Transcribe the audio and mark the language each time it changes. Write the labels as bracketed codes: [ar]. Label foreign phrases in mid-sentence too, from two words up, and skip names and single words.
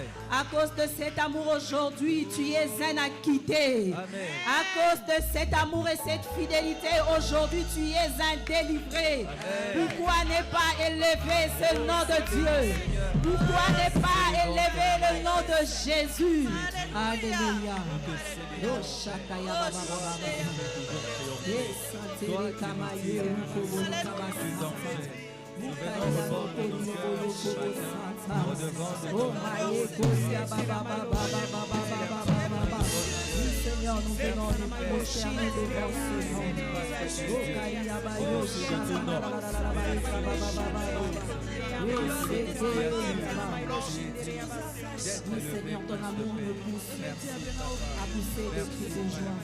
[fr] À cause de cet amour aujourd'hui, tu es un acquitté. Amen. À cause de cet amour et cette fidélité, aujourd'hui, tu es un délivré. Amen. Pourquoi ne pas élever ce nom de Dieu? Pourquoi ne pas élever le nom de Jésus? Alléluia. Oh, Shakaya Baba Baba Baba. Yes, Santere Kamaye, Rukobo Kabasa. Nous venons reporter nos cœurs Oh, Maye Kosia Baba Baba Baba Baba Baba. Oui, Seigneur, nous venons nous prosterner devant ce nom. Oh, Kaya Bayo, Shakaya Oui, Seigneur, ton amour me pousse à pousser des cris de joie.